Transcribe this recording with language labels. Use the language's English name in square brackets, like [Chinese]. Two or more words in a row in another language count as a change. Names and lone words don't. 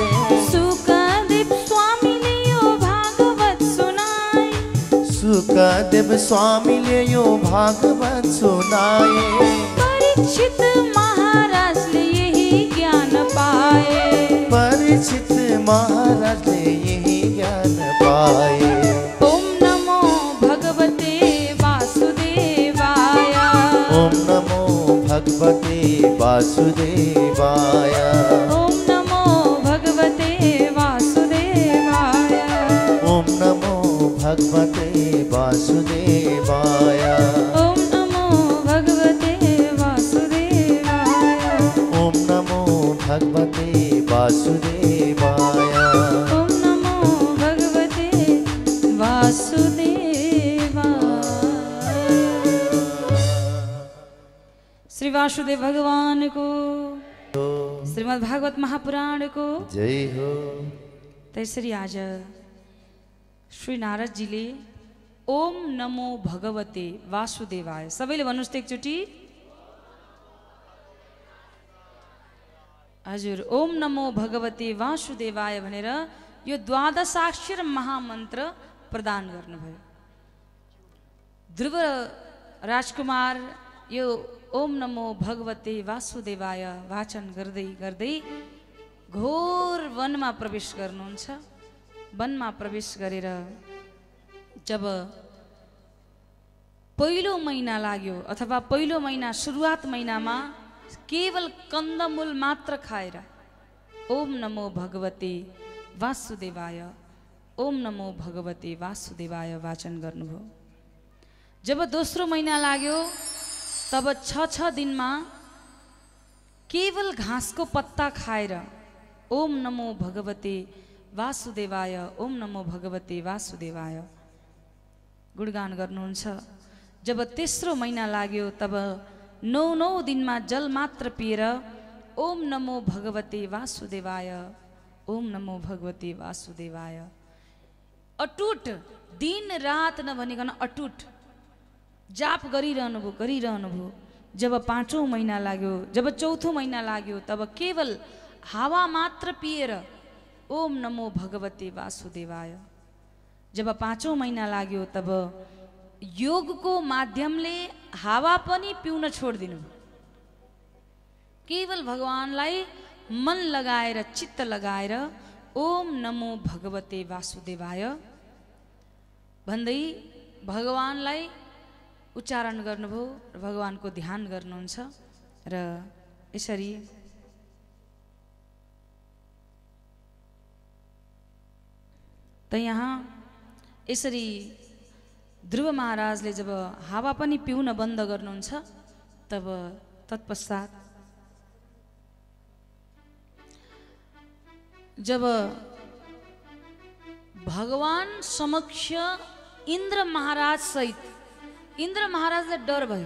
[Nepali] सुखदेव स्वामी ले यो भागवत सुनाए। सुखदेव स्वामीले यो भागवत सुनाए। परीक्षित महाराजले यही ज्ञान पाए। परीक्षित महाराजले यही ज्ञान पाए। [Sanskrit] ओम नमो भगवते वासुदेवाय। ओम नमो भगवते वासुदेवाय। ओम नमो भगवते वासुदेवाय। ओम नमो भगवते वासुदेवाय। ओम नमो भगवते वासुदेवाय। ओम नमो भगवते वासुदेवाय। ओम नमो भगवते वासुदेवाय। [Nepali] श्री वासुदेव भगवान को, श्रीमद् भागवत महापुराण को जय हो। त्यसरी आज श्री नारद जीले [Sanskrit] ओम नमो भगवते वासुदेवाय, [Nepali] सबैले भन्नुस् त एकचोटि। हजुर, [Sanskrit] ओम नमो भगवते वासुदेवाय [Nepali] भनेर यो द्वादशाक्षर महामन्त्र प्रदान गर्नुभयो। ध्रुव राजकुमार यो [Sanskrit] ओम नमो भगवते वासुदेवाय [Nepali] वाचन गर्दै गर्दै घोर वनमा प्रवेश गर्नुहुन्छ। वनमा प्रवेश गरेर जब पहिलो महिना लाग्यो अथवा पहिलो महिना सुरुवात महिनामा केवल कन्दमूल मात्र खाएर [Sanskrit] ओम नमो भगवते वासुदेवाय, ओम नमो भगवते वासुदेवाय [Nepali] वाचन गर्नुभयो। जब दोस्रो महिना लाग्यो तब 6 दिनमा केवल घाँसको पत्ता खाएर [Sanskrit] ओम नमो भगवते वासुदेवाय, ओम नमो भगवते वासुदेवाय [Nepali] गुणगान गर्नुहुन्छ। जब तेस्रो महिना लाग्यो तब 9 दिनमा जल मात्र पिएर [Sanskrit] ओम नमो भगवते वासुदेवाय, ओम नमो भगवते वासुदेवाय [Nepali] अटुट दिन रात नभनिकन अटुट जाप गरिरहनुभयो। जब 5औं महिना लाग्यो, जब 4थो महिना लाग्यो तब केवल हावा मात्र पिएर [Sanskrit] ओम नमो भगवते वासुदेवाय। [Nepali] जब 5औं महिना लाग्यो तब योगको माध्यमले हावा पनि पिउन छोडिदिनु। केवल भगवानलाई मन लगाएर चित्त लगाएर [Sanskrit] ओम नमो भगवते वासुदेवाय [Nepali] भन्दै भगवानलाई उच्चारण गर्नुभयो र भगवानको ध्यान गर्नुहुन्छ। र यसरी त यहाँ यसरी ध्रुव महाराजले जब हावा पनि पिउन बन्द गर्नुहुन्छ तब तत्पश्चात जब भगवान समक्ष इन्द्र महाराज सहित, इन्द्र महाराजलाई डर भयो।